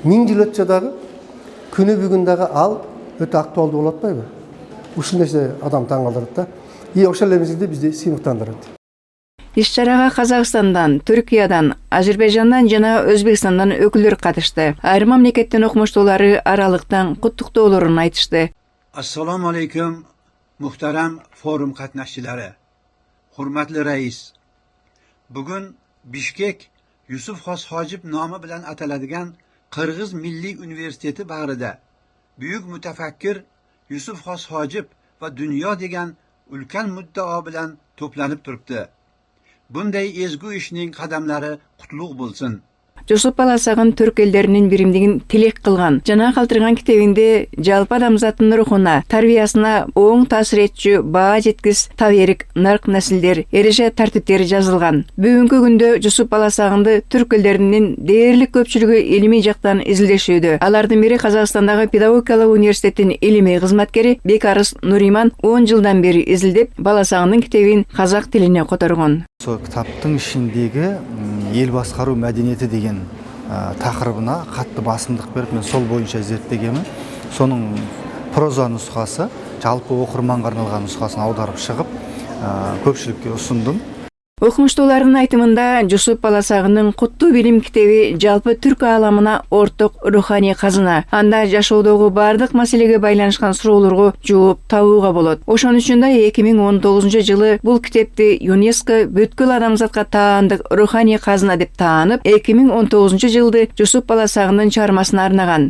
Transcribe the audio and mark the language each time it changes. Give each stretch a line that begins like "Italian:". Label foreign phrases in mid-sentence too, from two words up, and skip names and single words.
Kyrgyz: 1000 жыл өтсө дагы, күнү бүгүн дагы ал өтө актуалдуу болуп атпайбы? Ушул нерсе адам таң калтырат да. Ошол эле мезгилде бизди сыймыктандырат. Иш-чарага Казакстандан, Түркиядан, Азербайжандан жана Өзбекстандан өкүлдөр катышты. Айрым мамлекеттин окумуштуулары аралыктан куттуктоолорун айтышты.
Uzbek: Assalomu alaykum, muhtaram forum qatnashchilari. Hurmatli rais. Bugun Bishkek Yusuf Xos Hojib nomi bilan ataladigan Qirg'iz Milliy universiteti bag'rida buyuk mutafakkir Yusuf Xos Hojib va dunyo degan ulkan muddao bilan to'planib turibdi. Bunday ezgu ishning qadamlari qutlug' bo'lsin.
Kyrgyz: Жусуп Баласагын түрк элдеринин биримдигин тилек кылган жана калтырган китебинде жалпы адамзаттын рухуна, тарбиясына оң таасир этчү баа жеткис таберик нарк наслдер, эреже тартиптери жазылган. Бүгүнкү күндө Жусуп Баласагынды түрк элдеринин дээрлик көпчүлүгү илимий жактан изилдешүүдө. Алардын бири Казакстандагы педагогикалык университеттин илимий кызматкери Бекарыс Нуриман 10 жылдан бери изилдеп, Баласагындын китебин казак тилине которгон.
Kazakh: Сол китаптын ичиндеги эл баскаруу мәдениети деген тақырыбына қатты басымдық беріп, мен сол бойынша зерттегенмін. Соның проза нұсқасы, жалпы оқырманға арналған нұсқасын аударып шығып, көпшілікке ұсындым.
Kyrgyz: Окумуштуулардын айтымында Жусуп Баласагынын куттуу билим китеби жалпы түрк ааламына орток руханий казына. Анда жашоодогу бардык маселеге байланышкан суроолорго жооп табууга болот. Ошон үчүн да 2019 жылы бул китепти ЮНЕСКО бүткүл адамзатка таандык руханий казына деп таанып, 2019 жылды Жусуп Баласагынын чыгармасына арнаган.